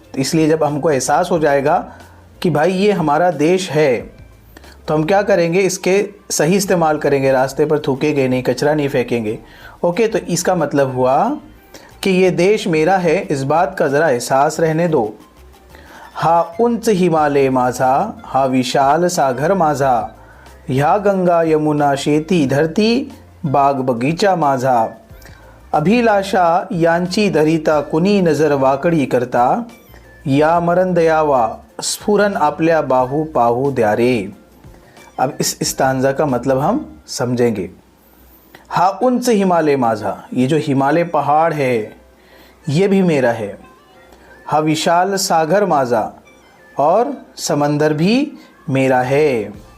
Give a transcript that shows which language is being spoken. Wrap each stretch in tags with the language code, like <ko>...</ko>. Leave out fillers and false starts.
<hi>तो इसलिए जब हमको एहसास हो जाएगा कि भाई ये हमारा देश है तो हम क्या करेंगे? इसके सही इस्तेमाल करेंगे, रास्ते पर थूकेंगे नहीं, कचरा नहीं फेंकेंगे। ओके, तो इसका मतलब हुआ कि ये देश मेरा है, इस बात का ज़रा एहसास रहने दो।</hi> <mr>हा उंच हिमालय माझा, हा विशाल सागर माझा, ह्या गंगा यमुना शेती धरती बाग बगीचा माझा, अभिलाषा यांची धरिता कुणी नजर वाकडी करता, या मरण दयावा स्फुरन आपल्या बाहू पाहू द्या रे।</mr> <hi>अब इस स्टांजा का मतलब हम समझेंगे।</hi> <mr>हा उंच हिमालय माझा,</mr> <hi>ये जो हिमालय पहाड़ है ये भी मेरा है।</hi> <mr>हा विशाल सागर माझा,</mr> <hi>और समंदर भी मेरा है।</hi>